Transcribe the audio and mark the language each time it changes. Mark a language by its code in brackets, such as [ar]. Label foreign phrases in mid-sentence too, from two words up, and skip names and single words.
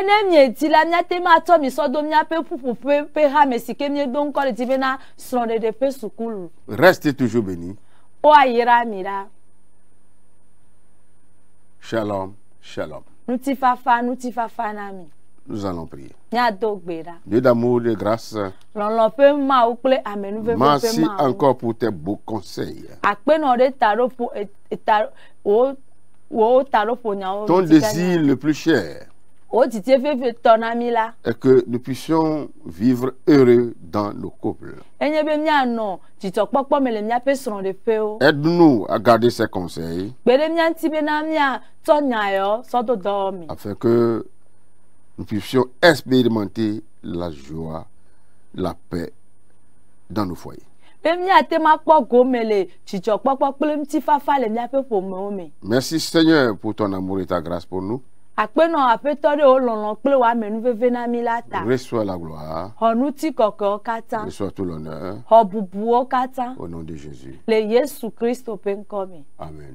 [fr] Restez toujours bénis. Shalom, shalom. Nous allons prier. [ee] Nyadogbeira. [fr] Dieu d'amour, de grâce, [ee] Lɔlɔƒe mawu kple amenuveveƒe [fr] merci [ee] mawu. [fr] encore pour tes beaux conseils. [ee] Akpenɔ ɖe taɖoƒo wo taɖoƒo nyawo. [fr] Ton désir le plus cher [ee] O titi fefe tɔ na mi la. [fr] est que nous puissions vivre heureux dans nos couples. [ee] Enye be mianɔ dzidzɔkpɔkpɔ me le miaƒe srɔ̃ɖeƒewo. [fr] Aide-nous à garder ces conseils [ee] Gbe ɖe mia ŋuti be na miatsɔ nya yawo sɔ do dɔwɔ me. [fr] afin que nous puissions expérimenter la joie, la paix dans nos foyers. [ee] Be miate ma kpɔ gome le dzidzɔkpɔkpɔ kple ŋutifafa le miaƒe ƒomewo me. [fr] Merci Seigneur pour ton amour et ta grâce pour nous. [ee] Akpenɔ aƒetɔ ɖe wo lɔlɔ kple wo amenuveve na mi la ta. [fr] Reçois la gloire, [ee] Xɔ ŋuti kɔkɔewo katã. [fr] reçois tout l'honneur [ee] Xɔ bubuwo katã. [fr] au nom de Jésus. [ee] Le Yesu Kristo ƒe ŋkɔ me. Amen.